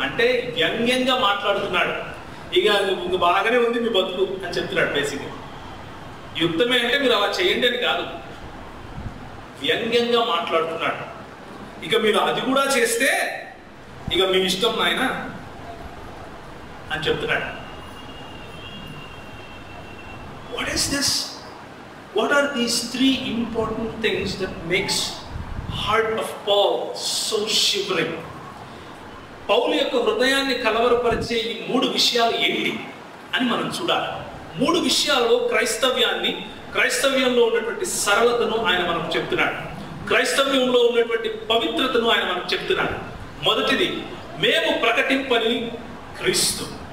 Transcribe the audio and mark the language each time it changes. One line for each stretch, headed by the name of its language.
Telugu: అంటే వ్యంగ్యంగా మాట్లాడుతున్నాడు. ఇక బాగానే ఉంది మీ బతుకు అని చెప్తున్నాడు. బేసిక్గా యుక్తమే అంటే మీరు అలా చేయండి అని కాదు, వ్యంగ్యంగా మాట్లాడుతున్నాడు. ఇక మీరు అది కూడా చేస్తే ఇక మీ ఇష్టం నాయన అని చెప్తున్నాడు.
English: What is this? What are these 3 important things that makes heart of Paul so shivering?
Telugu: పౌలు యొక్క హృదయాన్ని కలవరపరిచే ఈ 3 విషయాలు ఏంటి అని మనం చూడాలి. 3 విషయాల్లో క్రైస్తవ్యంలో ఉన్నటువంటి సరళతను ఆయన మనకు చెప్తున్నాడు. క్రైస్తవ్యంలో ఉన్నటువంటి పవిత్రతను ఆయన మనకు చెప్తున్నాడు. మొదటిది, మేము ప్రకటింపని క్రీస్తు.